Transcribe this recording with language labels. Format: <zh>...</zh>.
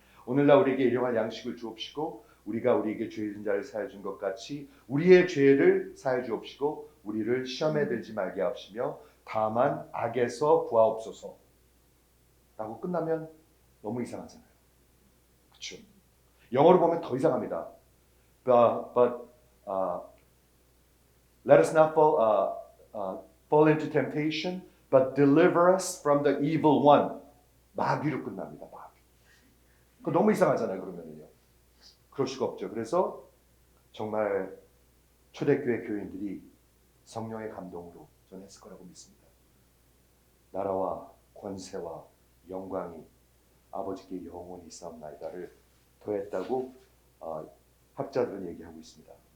<ko>오늘날 우리에게 일용할 양식을 주옵시고 우리가 우리에게 죄 지은 자를 사하여 준 것 같이 우리의 죄를 사하여 주옵시고 우리를 시험에 들지 말게 하옵시며 다만 악에서 구하옵소서 라고 끝나면 너무 이상하잖아요. 그렇죠? 영어로 보면 더 이상합니다.</ko> <en>But let us not fall into temptation, but deliver us from the evil one.</en> <ko>마귀로 끝납니다. 마귀. 그거 너무 이상하잖아요. 그러면요. 그럴 수가 없죠. 그래서 정말 초대교회 교인들이 성령의 감동으로 전했을 거라고 믿습니다. 나라와 권세와 영광이 아버지께 영원히 있사옵나이다를 더했다고 학자들은 얘기하고 있습니다.</ko>